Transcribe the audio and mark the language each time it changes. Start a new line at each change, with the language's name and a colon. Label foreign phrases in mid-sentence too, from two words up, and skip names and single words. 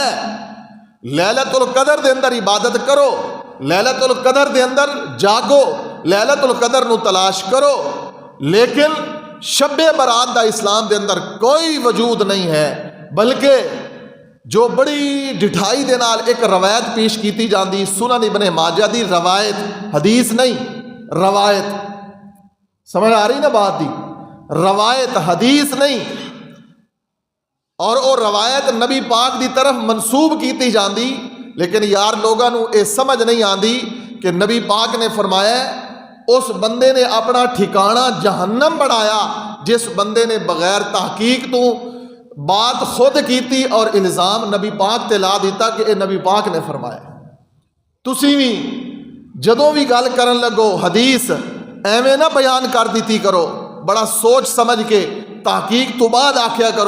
Punjabi: لیلۃ القدر دے اندر عبادت کرو, لیلۃ القدر دے اندر جاگو, لیلۃ القدر نو تلاش کرو. لیکن شب برات دا اسلام دے اندر کوئی وجود نہیں ہے, بلکہ جو بڑی ڈٹھائی دے نال ایک روایت پیش کیتی جاندی, سنن ابن ماجہ دی روایت, حدیث نہیں, روایت. سمجھ آ رہی نا بات دی؟ روایت, حدیث نہیں. اور وہ روایت نبی پاک دی طرف منسوب کیتی جاندی, لیکن یار لوگاں نو اے سمجھ نہیں آندی کہ نبی پاک نے فرمایا اس بندے نے اپنا ٹھکانہ جہنم بنایا جس بندے نے بغیر تحقیق تو بات خود کیتی اور الزام نبی پاک تے لا دیتا کہ اے نبی پاک نے فرمایا. تسی بھی جدوں بھی گل کرن لگو حدیث ایویں نہ بیان کر دیتی کرو, بڑا سوچ سمجھ کے تحقیق تو بعد آکھیا کرو.